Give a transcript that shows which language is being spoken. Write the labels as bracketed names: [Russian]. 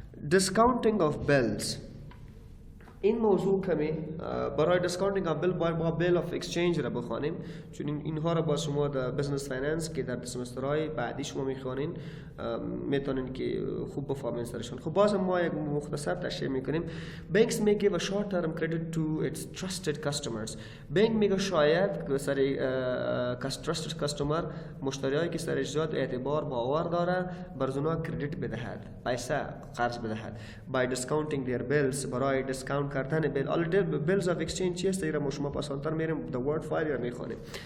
[English] discounting of bills [Persian] این موضوع کمی برای دیسکاونتینگ آف بیل باید با بیل آف اکسچنج را بخوانیم چون اینها را با شما در بزنس فایننس که در سمسترهای بعدی شما میخوانین میتونین که خوب بفهمین سرشون. خب باز ما یک مختصر تشریح میکنیم. [English] banks may give a short term credit to its trusted customers. [Persian] بانک میگه شاید سر [English] trusted customer [Persian] مشتریایی که سرش زیاد اعتبار باور داره برزونا کردیت بدهد پیسه قرض بدهد [English] by discounting their bills [Persian] برای دیسکاونت کردن بیل. [English] bills of exchange [Persian] چیست ایرا ما شما پاسانتر میریم [English] the word file [Persian] را میخوانیم.